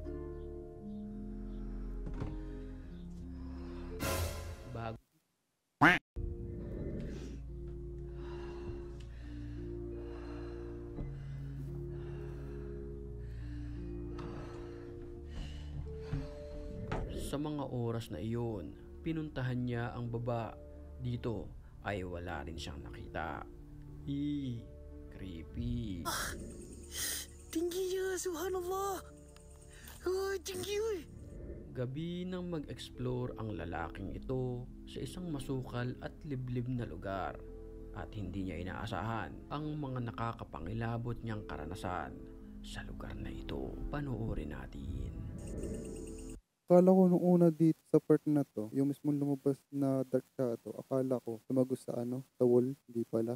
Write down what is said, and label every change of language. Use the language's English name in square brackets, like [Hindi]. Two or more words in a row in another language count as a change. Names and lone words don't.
[Filipino] Bago sa mga oras na iyon, pinuntahan niya ang baba. Dito ay wala rin siyang nakita. Creepy. [Indonesian] Tinggi ya, subhanallah. Oh, tinggi weh. [Filipino] Gabi nang mag-explore ang lalaking ito sa isang masukal at liblib na lugar at hindi niya inaasahan ang mga nakakapangilabot niyang karanasan sa lugar na ito. Panoorin natin. Akala ko nung una dito sa part na to, yung mismong lumabas na Dark Shadow, akala ko tumagos sa sa wall, hindi pala.